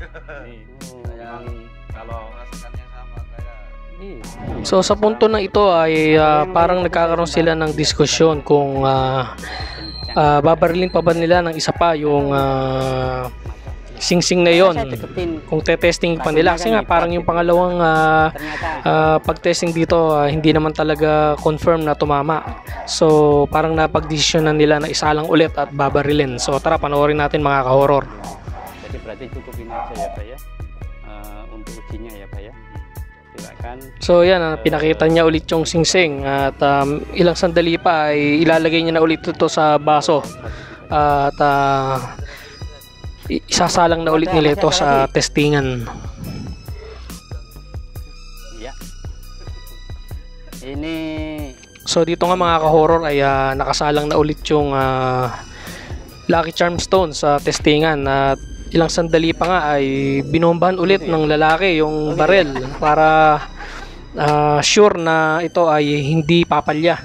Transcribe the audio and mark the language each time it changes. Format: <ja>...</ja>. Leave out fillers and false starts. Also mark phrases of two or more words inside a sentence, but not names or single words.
<tl>So sa punto na ito ay parang nagkakaroon sila ng diskusyon kung babarilin pa ba nila ng isa pa yung sing-sing na yon, kung te-testing pa nila. Kasi nga parang yung pangalawang pag-testing dito hindi naman talaga confirm na tumama. So parang napag-desisyonan nila na isa lang ulit at babarilin. So tara, panoorin natin mga ka-horror.</tl> <id>Jadi berarti cukup ini aja ya Pak ya, untuk ujinya ya Pak ya. Silakan.</id> <tl>So yan, pinakita niya ulit yung sing-sing at ilang sandali pa ay ilalagay niya na ulit ito sa baso at isasalang na ulit nila ito sa testingan.</tl> <id>Ya. Ini</id> <tl>So dito nga mga ka-horror ay nakasalang na ulit yung Lucky Charm Stone sa testingan at ilang sandali pa nga ay binombahan ulit ng lalaki yung barel para sure na ito ay hindi papalya.</tl>